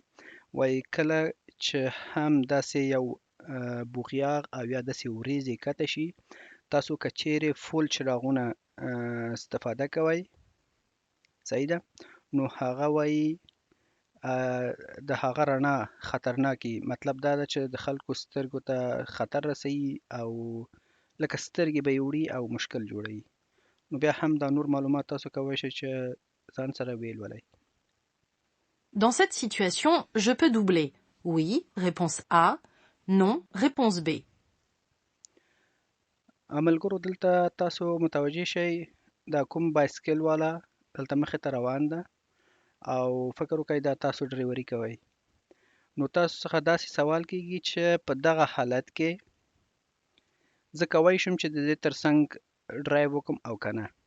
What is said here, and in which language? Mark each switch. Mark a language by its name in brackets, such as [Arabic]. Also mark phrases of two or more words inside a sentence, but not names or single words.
[Pashto] وایي کله چې هم داسې یو بوغیاغ او یا داسې وریځې کته شي تاسو که چیرې فول چراغونه استفاده کوئ، صحیح ده، نو هغه وایي د هغه رڼا خطرناکي، مطلب دا ده چې د خلکو سترګو ته خطر رسوي او لکه سترګې به یې وړي او مشکل جوړوي. نو بیا هم دا نور معلومات تاسو کولی شئ چې ځان سره ویلولئ. [French] Dans cette situation, je peux doubler. Oui, réponse A. Non, réponse B. [Pashto] ملګرو دلته تاسو متوجه شئ دا کوم بایسکل والا دلته مخې ته روان ده او فکر وکړئ دا تاسو ډریوري کوئ. نو تاسو څخه داسې سوال کیږي چې په دغه حالت کې زه کولی شم چې د دې ترڅنګ ډرایو وکړم او که نه.